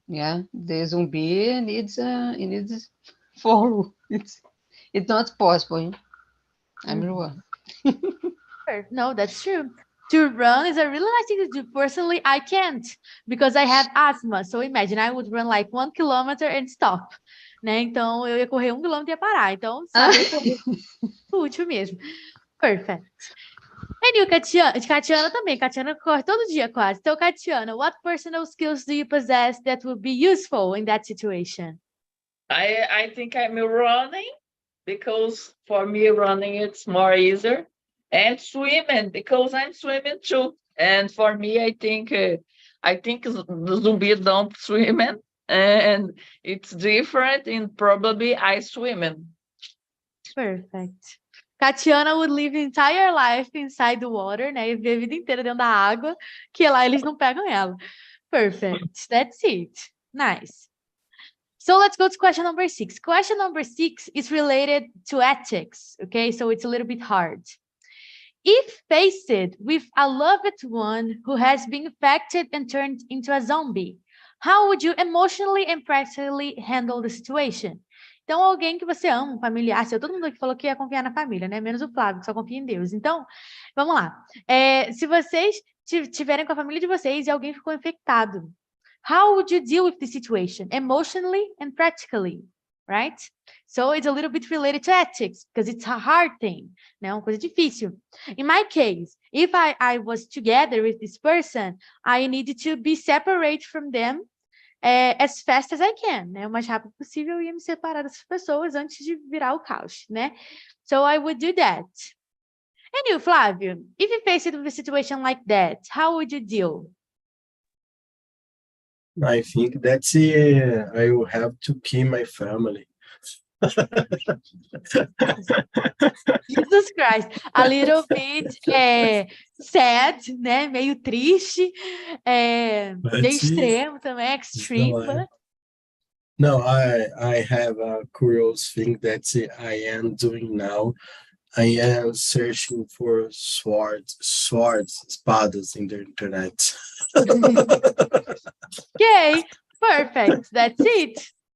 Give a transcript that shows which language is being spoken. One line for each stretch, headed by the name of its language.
English: Yeah, the zombie needs follow. It's not possible. I'm run. Sure. No, that's true. To run is a really nice thing to do. Personally, I can't because I have asthma. So imagine I would run like 1 kilometer and stop, né?
Portuguese: Então eu ia correr 1 quilômetro e ia parar. Então saber correr é útil mesmo.
English: Perfect. And you,
Portuguese: Catiana também. Catiana corre todo dia quase.
English: Então, Catiana, what personal skills do you possess that would be useful in that situation? I think I'm running because for me running it's more easier, and swimming because I'm swimming too. And for me, I think the zombies don't swim, and it's different. And probably I swimming. Perfect. Catiana would live entire life inside the water, né?
Portuguese: E viver a vida inteira dentro da água, que lá eles não pegam ela.
English: Perfect. That's it. Nice. So let's go to question number 6. Question number 6 is related to ethics, okay? So it's a little bit hard. If faced with a loved one who has been infected and turned into a zombie, how would you emotionally and practically handle the situation?
Portuguese: Então, alguém que você ama, um familiar, todo mundo aqui falou que ia confiar na família, né? Menos o Flávio, que só confia em Deus. Então, vamos lá. Se vocês tiverem com a família de vocês e alguém ficou infectado,
English: how would you deal with the situation emotionally and practically, right? So it's a little bit related to ethics because it's a hard thing, né?
Portuguese: Uma coisa difícil.
English: In my case, if I was together with this person, I needed to be separate from them as fast as I can, né?
Portuguese: O mais rápido possível eu ia me separar dessas pessoas antes de virar o caos, né?
English: So I would do that. And you, Flávio, if you faced with a situation like that, how would you deal? I think that's I will have to keep my family. Jesus Christ, a little bit sad, né?
Portuguese: Meio triste, meio extremo também, extreme.
English: But... No, I have a curious thing that I am doing now. I am searching for swords, espadas in the internet. Okay, perfect. That's it.